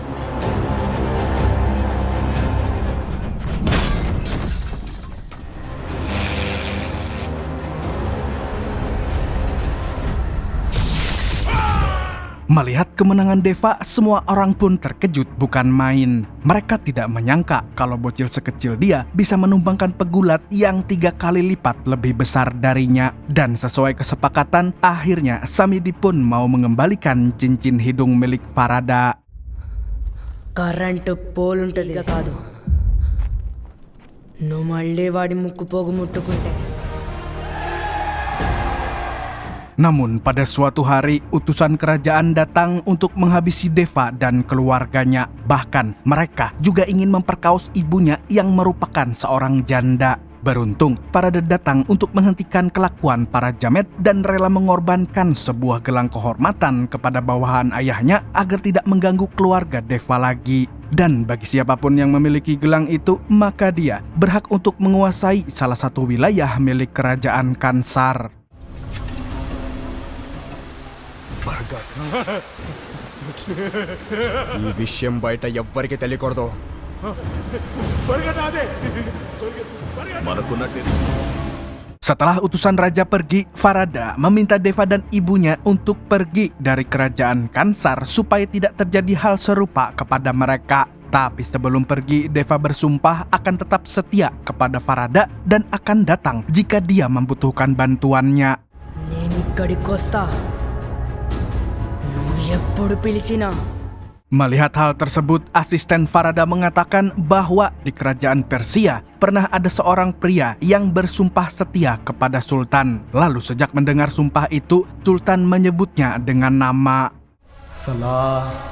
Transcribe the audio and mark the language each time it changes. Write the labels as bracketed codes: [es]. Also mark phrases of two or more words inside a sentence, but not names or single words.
[id] Melihat kemenangan Deva, semua orang pun terkejut bukan main. Mereka tidak menyangka kalau bocil sekecil dia bisa menumbangkan pegulat yang 3 kali lipat lebih besar darinya. Dan sesuai kesepakatan, akhirnya Samidi pun mau mengembalikan cincin hidung milik Farada. [te] కరెంటు పోలుంటది కాదు, నువ్వు మళ్ళీ వాడి ముక్కు పోగు ముట్టుకుంటే. [id] Namun pada suatu hari, utusan kerajaan datang untuk menghabisi Deva dan keluarganya. Bahkan mereka juga ingin memperkaos ibunya yang merupakan seorang janda. Beruntung, Farada datang untuk menghentikan kelakuan para jamet dan rela mengorbankan sebuah gelang kehormatan kepada bawahan ayahnya agar tidak mengganggu keluarga Deva lagi. Dan bagi siapapun yang memiliki gelang itu, maka dia berhak untuk menguasai salah satu wilayah milik kerajaan Kansar. [te] ఈ విషయం బయట ఎవ్వరికి తెలియకూడదు. [id] Setelah utusan raja pergi, Farada meminta Deva dan ibunya untuk pergi dari kerajaan Kansar supaya tidak terjadi hal serupa kepada mereka. Tapi sebelum pergi, Deva bersumpah akan tetap setia kepada Farada dan akan datang jika dia membutuhkan bantuannya. [te] నేను ఇక్కడికి వస్తా, నువ్వు ఎప్పుడు పిలిచినా. [id] Melihat hal tersebut, asisten Farada mengatakan bahwa di kerajaan Persia pernah ada seorang pria yang bersumpah setia kepada Sultan. Lalu sejak mendengar sumpah itu, Sultan menyebutnya dengan nama Salaar.